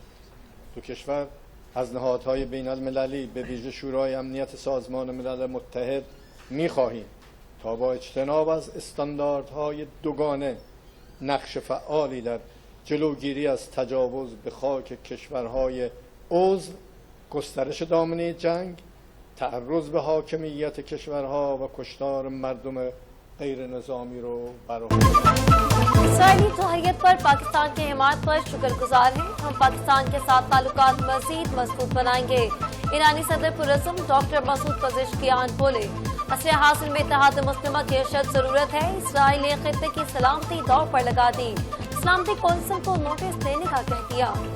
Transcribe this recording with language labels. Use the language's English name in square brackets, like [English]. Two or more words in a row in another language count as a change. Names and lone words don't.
[Persian] دو کشور از نهادهای بین المللی به ویژه شورای امنیت سازمان ملل متحد می‌خواهیم تا با اجتناب از استانداردهای دوگانه نقش فعالی در جلوگیری از تجاوز به خاک کشورهای عضو، گسترش دامنه جنگ، تعرض به حاکمیت کشورها و کشتار مردم غیر نظامی رو برآورد. [Urdu] اسرائیلی توحیت پر پاکستان کی حمایت پر شکر گزار ہیں۔ ہم پاکستان کے ساتھ تعلقات مزید مضبوط بنائیں گے۔ ایرانی صدر پرعزم ڈاکٹر مسعود پزشکیان بولے، عصر حاصل میں اتحاد مسلمہ کی اشد ضرورت ہے۔ اسرائیل نے خطے کی سلامتی داؤ پر لگا دی، سلامتی کونسل کو نوٹس دینے کا کہہ دیا۔